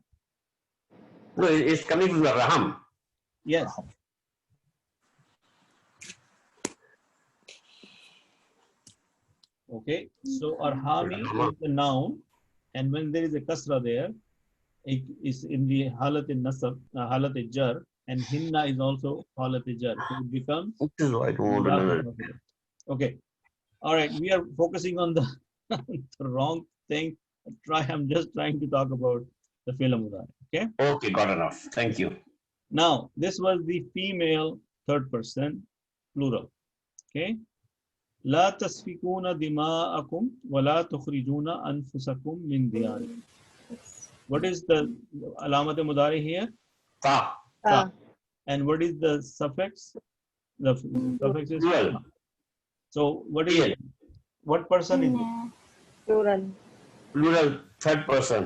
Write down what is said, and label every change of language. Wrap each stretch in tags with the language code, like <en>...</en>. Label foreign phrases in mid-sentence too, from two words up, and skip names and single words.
<en>No, it's coming from the raham. Yes. Okay, so arhami is the noun, and when there is a kasra there, it is in the</en> <ar>halat nasab, halat jar,</ar> <en>and hinna is also</en> <ar>halat jar.</ar> <en>So it becomes. Okay, all right. We are focusing on the, the wrong thing. I'm just trying to talk about the</en> <ar>fi'l mudari.</ar> <en>Okay. Okay, got enough. Thank you. Now this was the female third person plural. Okay.</en> <ar>لا تسفكون دماءكم ولا تخرجون أنفسكم من دياركم.</ar> <en>What is the</en> <ar>alamat mudari</ar> <en>here? Ta. Ta. And what is the suffix? The suffix is ta. So what is it? What person is it? Plural. Plural, third person.</en>